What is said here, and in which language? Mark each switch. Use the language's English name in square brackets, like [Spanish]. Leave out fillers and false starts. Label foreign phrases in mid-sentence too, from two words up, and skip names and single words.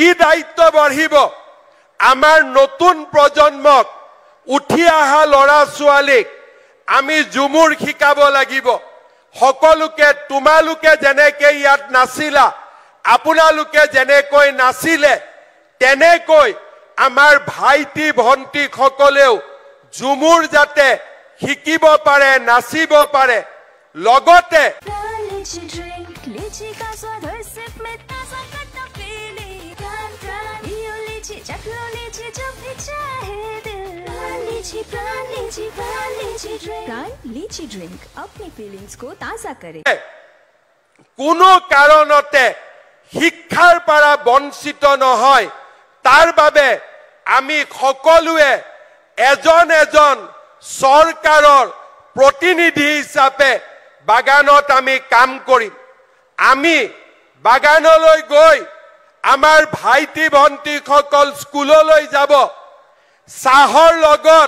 [Assamese] দায়িত্ব বঢ়িব আমাৰ নতুন প্ৰজন্মক উঠি অহা ল'ৰা ছোৱালীক আমি ঝুমুৰ শিকাব লাগিব সকলোকে তোমালোকে যেনেকৈ ইয়াত নাচিলা আপোনালোকে যেনেকৈ নাচিলে তেনেকৈ আমাৰ ভাইটি ভণ্টি সকলেও ঝুমুৰ যাতে শিকিব পাৰে নাচিব পাৰে লগতে [Hindi] लीची ड्रिंक अपनी फीलिंग्स को ताजा करे [Assamese] কোনো কাৰণতে শিক্ষাৰ পৰা বঞ্চিত নহয় তাৰ বাবে আমি সকলোৱে এজন এজন চৰকাৰৰ প্ৰতিনিধি হিচাপে বাগানত আমি কাম কৰিম আমি বাগানলৈ গৈ আমাৰ ভাইটি ভণ্টি সকল স্কুললৈ যাব চাহৰ লগত